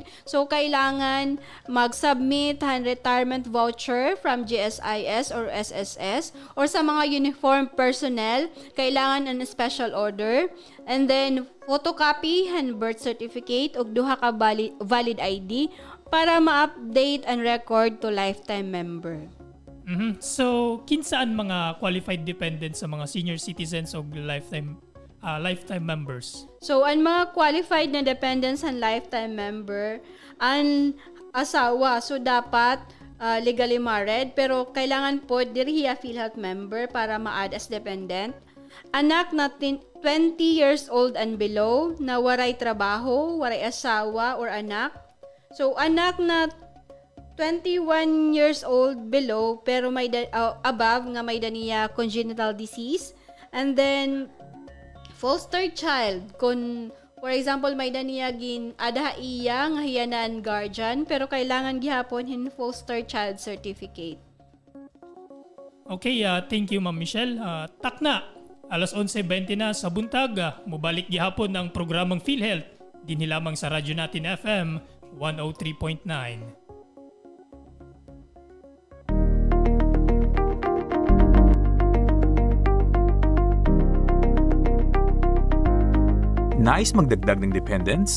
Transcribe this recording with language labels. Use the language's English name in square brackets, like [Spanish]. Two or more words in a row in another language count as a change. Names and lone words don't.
[Waray] So, kailangan mag-submit ang [English] retirement voucher from GSIS or SSS [Waray] or sa mga [English] uniform personnel, [Waray] kailangan ang [English] special order. [Waray] And then, photocopy ang [English] birth certificate [Waray] o duha ka [English] valid ID [Waray] para ma-update ang record [English] to lifetime member. [Waray] So, kinsaan mga [English] qualified dependents [Waray] sa mga senior citizens o [English] lifetime members? [Waray] So, ang mga qualified na [English] dependents and lifetime member, [Waray] ang asawa, so dapat [English] legally married, [Waray] pero kailangan po dirihiya PhilHealth member para ma-add [English] as dependent. [Waray] Anak na [English] 20 years old and below [Waray] na waray trabaho, waray asawa or anak. So, anak na [English] 21 years old below [Waray] pero may above nga may daniya [English] congenital disease, [Waray] and then [English] foster child [Waray] kung [English] for example [Waray] may daniya gin ada iya nga hiyanan guardian pero kailangan gihapon hin [English] foster child certificate. Okay, thank you Ma'am Michelle. [Cebuano] Takna, Alas 11:20 na sa buntag, mubalik gihapon ang programang PhilHealth din lamang sa radyo natin FM 103.9. [Filipino] Nais magdagdag ng dependents?